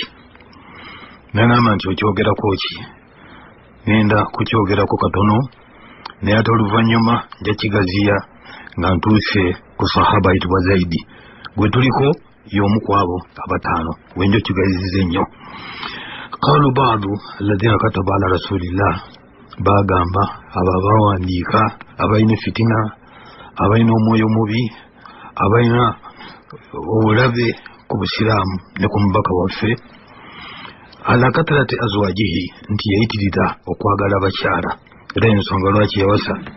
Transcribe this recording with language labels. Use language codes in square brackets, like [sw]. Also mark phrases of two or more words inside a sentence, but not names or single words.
[lg] Nagamba nti okyogerako ki? Ngenda kukyogerako katono naye ate oluvannyuma nja kigaziya nga ntuuse ku sahaba ayitibwa Zaidi gwe tuliko y'omu ku abo abataano wenjo kigazize ennyo. [ar] قالوا بعض الذين كتب على رسول الله, [lg] bagamba abo abawandiika abalina fitina, abalina omwoyo mubi, abalina obulabe ku busiraamu ne ku mubaka waffe, [ar] على كثرة أزواجه, [lg] nti yayitirira okwagala bakyala era ensonga lwaki yawasa.